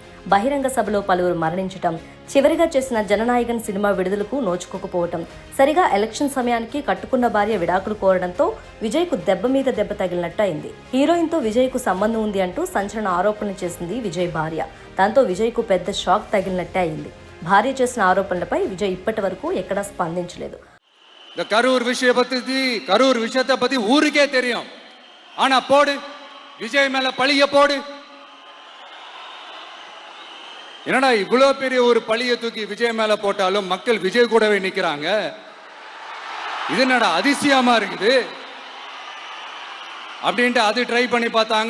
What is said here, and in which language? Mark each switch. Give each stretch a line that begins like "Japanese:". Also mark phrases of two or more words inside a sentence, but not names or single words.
Telugu: బహిరంగ సభలో పలువురు మరణించడం, చివరిగా చేసిన జననాయకన్ సినిమా విడుదలకు నోచుకోకపోవటం, సరిగా ఎలక్షన్ సమయానికి కట్టుకున్న భార్య విడాకులు కోరడంతో విజయ్కు దెబ్బ మీద దెబ్బ తగిలినట్టు అయింది. హీరోయిన్తో విజయ్కు సంబంధం ఉంది అంటూ సంచలన ఆరోపణలు చేసింది విజయ్ భార్య. దాంతో విజయ్కు పెద్ద షాక్ తగిలినట్టే అయింది. భార్య చేసిన ఆరోపణలపై విజయ్ ఇప్పటి వరకు ఎక్కడా స్పందించలేదు.
Tamil: இந்த கரூர் விஷயத்தை பத்தி ஊருக்கே தெரியும். ஆனா போடு, விஜய் மேல பழிய போடு. என்னடா இவ்வளவு பெரிய ஒரு பழிய தூக்கி விஜய் மேல போட்டாலும் மக்கள் விஜய் கூடவே நிக்கிறாங்க. இது என்னடா அதிசயமா இருக்குது அப்படின்ட்டு அது ட்ரை பண்ணி பார்த்தாங்க.